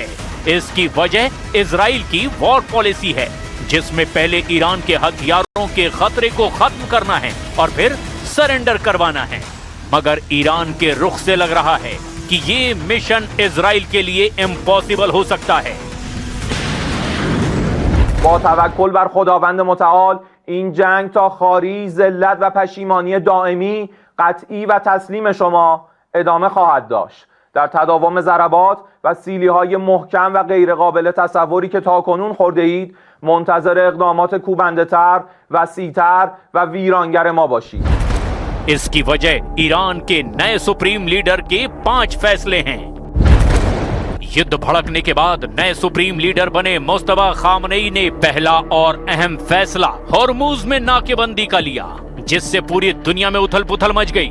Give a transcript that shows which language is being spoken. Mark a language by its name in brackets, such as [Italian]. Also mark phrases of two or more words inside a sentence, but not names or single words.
[Hindi] इसकी वजह इजराइल की [English] war policy [Hindi] है, जिसमें पहले ईरान के हथियारों के खतरे को खत्म करना है और फिर सरेंडर करवाना है। मगर ईरान के रुख से लग रहा है कि ये मिशन इजराइल के लिए इम्पॉसिबल हो सकता है। [Persian] با توکل بر خداوند متعال این جنگ تا خواری، ذلت و پشیمانی دائمی، قطعی و تسلیم شما ادامه خواهد داشت. در تداوم ضربات و سیلی‌های محکم و غیرقابل تصوری که تاکنون خورده اید منتظر اقدامات کوبنده‌تر، وسیع‌تر و ویرانگر ما باشید. [Hindi] इसकी वजह ईरान के नए [English] supreme leader [Hindi] के 5 फैसले हैं। युद्ध भड़कने के बाद नए [English] supreme leader [Hindi] बने मुस्तफा खामनेई ने पहला और अहम फैसला हॉर्मूज में नाकेबंदी का लिया, जिससे पूरी दुनिया में उथल पुथल मच गई।